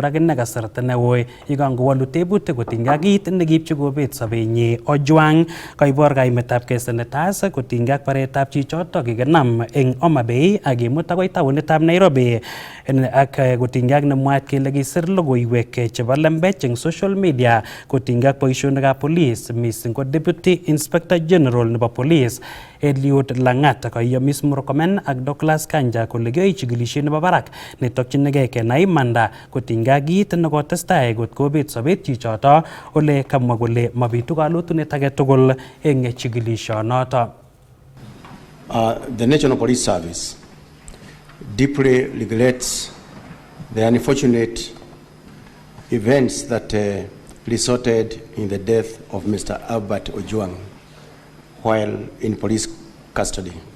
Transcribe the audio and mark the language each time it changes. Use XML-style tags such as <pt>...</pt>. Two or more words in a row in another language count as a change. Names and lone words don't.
<kln>akine kasarta neui yekangowalu tebutik kotinygei ak kit nekiipchi kobet sobenyi Ojwang kaibor kaimetab kei senators kotinygei ak baretab chichotok kikinam eng Homa Bay ak kimut akoi taonitab Nairobi ak kotinygei ak nemwaat kele kisir logoiwek chebo lembech eng</kln> <en>social media</en> <kln>kotinygei ak boisionikab police mising ko</kln> <en>Deputy Inspector General</en> <kln>nebo Police Eliud Langat koyomis Murkomen ak Douglas Kanja kole kiyoe chikilishet nebo barak netokchinigei kenai imanda kotinygei ak kit nekotestai kot kobet sobet chichoto ole kamwa kole mabitu kalotunet age tugul eng chikilishonoto.</kln> <en>The National Police Service deeply regrets the unfortunate events that resulted in the death of Mr. Albert Ojwang while in police custody.</en>